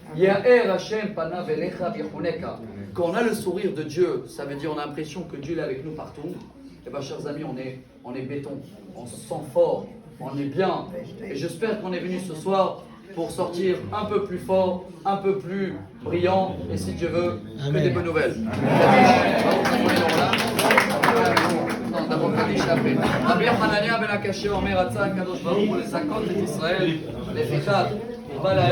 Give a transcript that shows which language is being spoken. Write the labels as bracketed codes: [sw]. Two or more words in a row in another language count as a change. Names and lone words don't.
[fr] Quand on a le sourire de Dieu, ça veut dire on a l'impression que Dieu est avec nous partout. Et bien, chers amis, on est béton, on se sent fort, on est bien. Et j'espère qu'on est venu ce soir pour sortir un peu plus fort, un peu plus brillant, et si Dieu veut, que des bonnes nouvelles. [he] רבי חנניה בן הקשה אומר רצה הקדוש ברוך הוא לזכות את ישראל לפיכך הוא בא להם